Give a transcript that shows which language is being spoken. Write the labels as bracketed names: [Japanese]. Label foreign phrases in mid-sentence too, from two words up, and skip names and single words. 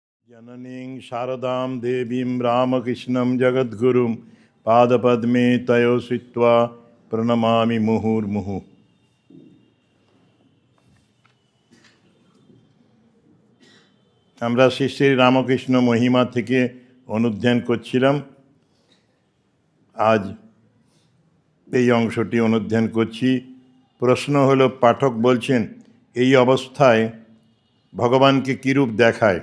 [Sanskrit] जननीं शारदां देवीं रामकृष्णं जगद्गुरुं पादपद्मे तयो श्रित्वा प्रणमामि मुहुर्मुहुः। [Bangla] আমরা শ্রী শ্রী রামকৃষ্ণ মহিমা থেকে অনুধ্যান করছিলাম। আজ এই অংশটি অনুধ্যান করছি। প্রশ্ন হলো, পাঠক বলছেন এই অবস্থায় ভগবানকে কীরূপ দেখায়।